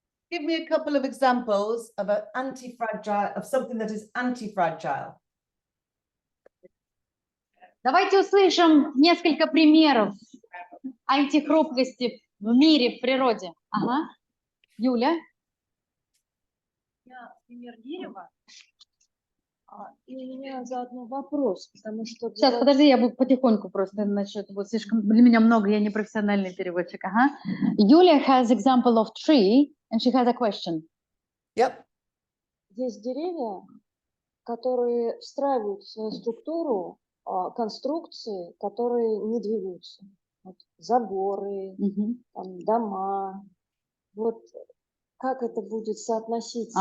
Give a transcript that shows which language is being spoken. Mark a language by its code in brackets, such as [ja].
[en] Give me a couple of examples of an anti-fragile, of something that is anti-fragile. [ru] Давайте услышим несколько примеров антихрупкости в мире, в природе. Ага. Юля? Я пример дерева. И у меня заодно вопрос, потому что... Сейчас, подожди, я буду потихоньку просто насчет, вот слишком для меня много, я не профессиональный переводчик. Ага. [en] Юля has example of tree, and she has a question. Yep. [ru] Есть деревья, которые встраивают в свою структуру конструкции, которые не двигаются. Вот, заборы, Мгм. там, дома. Вот как это будет соотноситься?